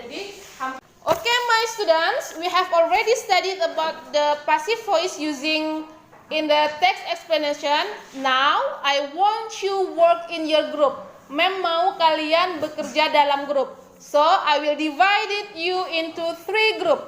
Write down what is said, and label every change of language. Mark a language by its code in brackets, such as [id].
[en] Jadi, okay, my students, we have already studied about the passive voice using in the text explanation. Now, I want you work in your group. [id] Mem mau kalian bekerja dalam grup. [en] So, I will divide it you into 3 group.